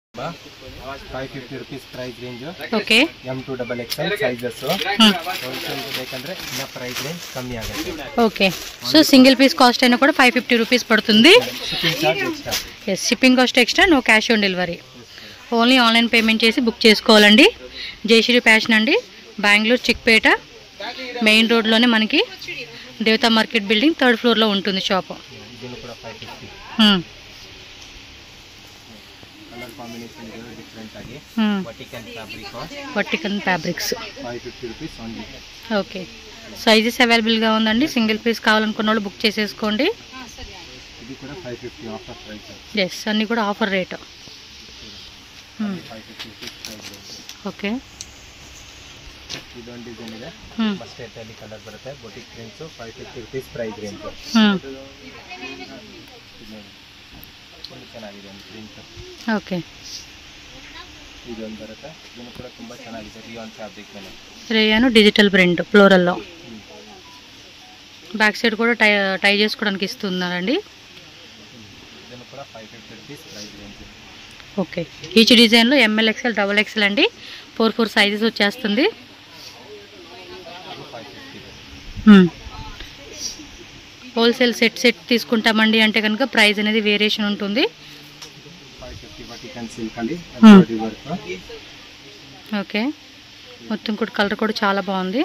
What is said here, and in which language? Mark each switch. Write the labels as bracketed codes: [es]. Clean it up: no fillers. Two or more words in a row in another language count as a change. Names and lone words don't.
[en] 550 rupees price range. [kn] ಓಕೆ [en] M2XXL sizes. Wholesale [kn] ಬೇಕಂದ್ರೆ ಇನ್ನ [en] price range [kn] ಕಮ್ಮಿ ಆಗುತ್ತೆ. [en] okay so single piece cost [te] అయినా కూడా 550 రూపీస్ పడుతుంది. [en] Shipping charge extra. yes shipping cost extra, no cash on delivery. Only online payment [te] చేసి బుక్ చేసుకోవాలండి. జయశ్రీ ఫ్యాషన్ అండి, బెంగళూరు చిక్పేట మెయిన్ రోడ్లోనే మనకి దేవతా మార్కెట్ బిల్డింగ్ 3rd ఫ్లోర్లో ఉంటుంది షాప్. [kn] ಇದನ್ನು ಕೂಡ 550. [en] colour combination [kn] ಇದೆ ಡಿಫರೆಂಟ್ ಆಗಿ. [en] vertical fabrics 550 rupees only. okay sizes [te] అవైలబుల్గా ఉందండి. [en] single piece [te] కావాలనుకున్న వాళ్ళు బుక్ చేసేసుకోండి. ఇది కూడా 550 [en] offer price. [te] ఎస్ అన్నీ కూడా [en] offer rate. [te] ఓకే [kn] ಇದೊಂದು ಡಿಸೈನ್ ಇದೆ, ಮಸ್ಟರ್ಡ್ ಅಲ್ಲಿ ಕಲರ್ ಬರುತ್ತೆ. [en] boutique prints 550 rupees price range. ಚೆನ್ನಾಗಿದೆ ಪ್ರಿಂಟ್. [kn] ಓಕೆ ಇದೊಂದು ಬರುತ್ತೆ, ಇದನ್ನು ಕೂಡ ತುಂಬಾ ಚೆನ್ನಾಗಿದೆ. [en] rayon fabric [kn] ಮೇಲೆ [en] rayon digital print [te] ఫ్లోరల్లో. [en] back side [te] కూడా టై చేసుకోవడానికి ఇస్తున్నారండి. [kn] ಇದನ್ನು ಕೂಡ [en] 550 rupees price range. okay each [te] డిజైన్లో ML XL XXL అండి 4 సైజెస్ వచ్చేస్తుంది. [en] wholesale set [te] తీసుకుంటామండి అంటే కనుక ప్రైస్ అనేది వేరియేషన్ ఉంటుంది. ఓకే మొత్తం కూడా కలర్ కూడా చాలా బాగుంది.